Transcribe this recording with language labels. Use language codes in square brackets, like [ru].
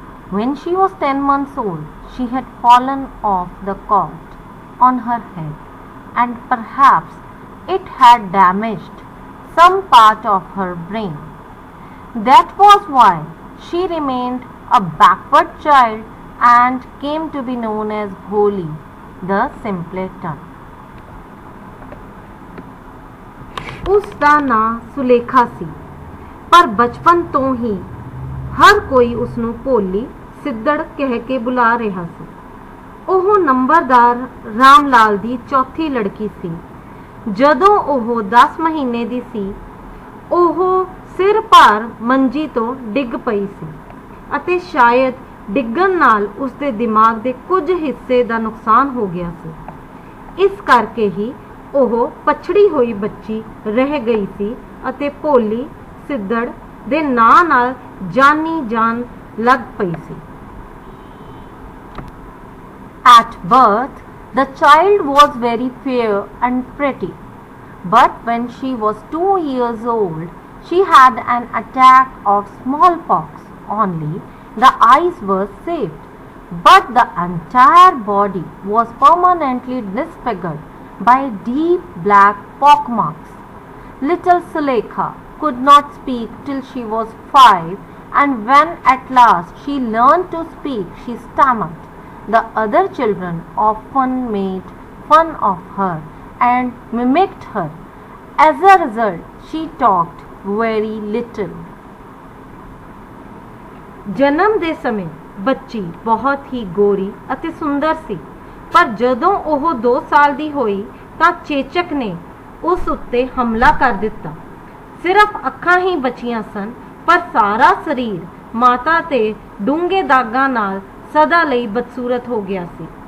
[en] When she was 10 months old, she had fallen off the cot on her head, and perhaps it had damaged some part of her brain. That was why she remained a backward child and came to be known as Bhole, the simpleton. [pa] ਉਸ ਦਾ ਨਾਂ ਸੁਲੇਖਾ ਸੀ, ਪਰ ਬਚਪਨ ਤੋਂ ਹੀ ਹਰ ਕੋਈ ਉਸ ਨੂੰ ਭੋਲੀ ਸਿੱਧੜ ਕਹਿ ਕੇ ਬੁਲਾ ਰਿਹਾ ਸੀ। ਉਹ ਨੰਬਰਦਾਰ ਰਾਮ ਲਾਲ ਦੀ ਚੌਥੀ ਲੜਕੀ ਸੀ। ਜਦੋਂ ਉਹ 10 ਮਹੀਨੇ ਦੀ ਸੀ, ਉਹ ਸਿਰ ਭਾਰ ਮੰਜੀ ਤੋਂ ਡਿੱਗ ਪਈ ਸੀ ਅਤੇ ਸ਼ਾਇਦ ਡਿੱਗਣ ਨਾਲ ਉਸ ਦੇ ਦਿਮਾਗ ਦੇ ਕੁਝ ਹਿੱਸੇ ਦਾ ਨੁਕਸਾਨ ਹੋ ਗਿਆ ਸੀ। ਇਸ ਕਰਕੇ ਹੀ ਉਹ ਪਛੜੀ ਹੋਈ ਬੱਚੀ ਰਹਿ ਗਈ ਸੀ ਅਤੇ ਭੋਲੀ ਸਿੱਧੜ ਦੇ ਨਾਂ ਨਾਲ ਜਾਨੀ ਜਾਨ ਲੱਗ ਪਈ ਸੀ। [en] At birth, the child was very fair and pretty, but when she was 2 years old, she had an attack of smallpox. Only the eyes were saved, but the entire body was permanently disfigured by deep black pockmarks. Little Sulekha could not speak till she was 5, and when at last she learned to speak, she stammered. The other children often made fun of her and mimicked her. As a result, she talked very little. [pa] ਜਨਮ ਦੇ ਸਮੇਂ ਬੱਚੀ ਬਹੁਤ ਹੀ ਗੋਰੀ ਅਤੇ ਸੁੰਦਰ ਸੀ, ਪਰ ਜਦੋਂ ਉਹ 2 ਸਾਲ ਦੀ ਹੋਈ ਤਾਂ ਚੇਚਕ ਨੇ ਉਸ ਉੱਤੇ ਹਮਲਾ ਕਰ ਦਿੱਤਾ। ਸਿਰਫ ਅੱਖਾਂ ਹੀ ਬਚੀਆਂ ਸਨ, ਪਰ ਸਾਰਾ ਸਰੀਰ ਮਾਤਾ ਤੇ ਡੂੰਘੇ ਦਾਗਾਂ ਨਾਲ ਸਦਾ ਲਈ ਬਦਸੂਰਤ ਹੋ ਗਿਆ ਸੀ।